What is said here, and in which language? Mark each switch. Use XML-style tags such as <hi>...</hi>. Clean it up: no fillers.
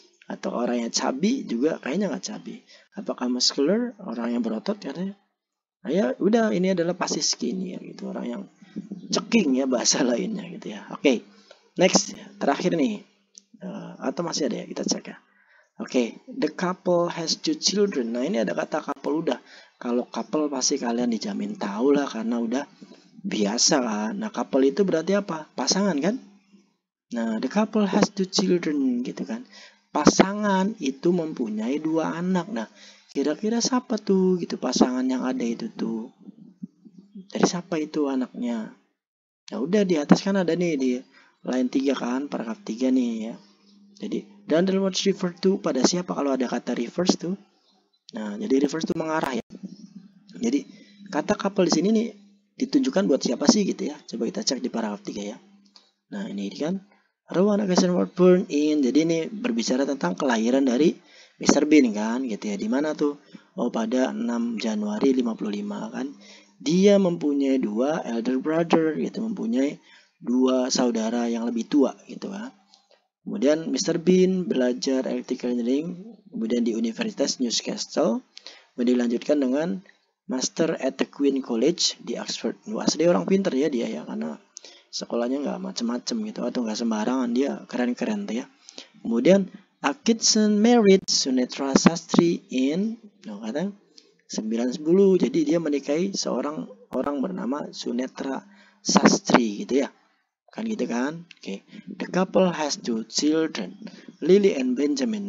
<id>Atau orang yang chubby juga kayaknya nggak chubby. Apakah muscular, orang yang berotot katanya? Nah ya udah ini adalah pasti skinny ya gitu, orang yang ceking ya bahasa lainnya gitu ya. Oke, next terakhir nih. Atau masih ada ya, kita cek ya.</id> <en>Oke, the couple has 2 children.</en> <id>Nah ini ada kata couple udah. Kalau couple pasti kalian dijamin tahu lah karena udah biasa kan. Nah couple itu berarti apa? Pasangan kan?</id> <en>Nah the couple has 2 children gitu kan.</en> <id>Pasangan itu mempunyai 2 anak. Nah, kira-kira siapa tuh gitu pasangan yang ada itu tuh? Dari siapa itu anaknya? Nah, udah di atas kan ada nih di line 3 kan, paragraf 3 nih ya. Jadi, dan</id> <en>the words refer to</en> <id>pada siapa kalau ada kata refers tuh? Nah, jadi</id> <en>refers to</en> <id>mengarah ya. Jadi, kata couple di sini nih ditunjukkan buat siapa sih gitu ya. Coba kita cek di paragraf 3 ya.</id> <en>Nah, ini kan Rowan Atkinson was born in.</en> <id>Jadi ini berbicara tentang kelahiran dari Mr. Bean kan gitu ya. Di mana tuh? Oh pada 6 Januari 55 kan. Dia mempunyai 2</id> <en>elder brother</en> <id>gitu, mempunyai 2 saudara yang lebih tua gitu kan. Kemudian Mr. Bean belajar electrical engineering, kemudian di Universitas Newcastle. Kemudian dilanjutkan dengan Master at the Queen College di Oxford. Wah, dia orang pinter ya dia ya, karena sekolahnya nggak macem-macem gitu, atau nggak sembarangan, dia keren-keren tuh ya. Kemudian</id> <en>Atkinson married Sunetra Sastry in 910.</en> <id>Jadi dia menikahi seorang orang bernama Sunetra Sastry gitu ya. Kan gitu kan? Oke.</id> <en>The couple has 2 children, Lily and Benjamin.</en>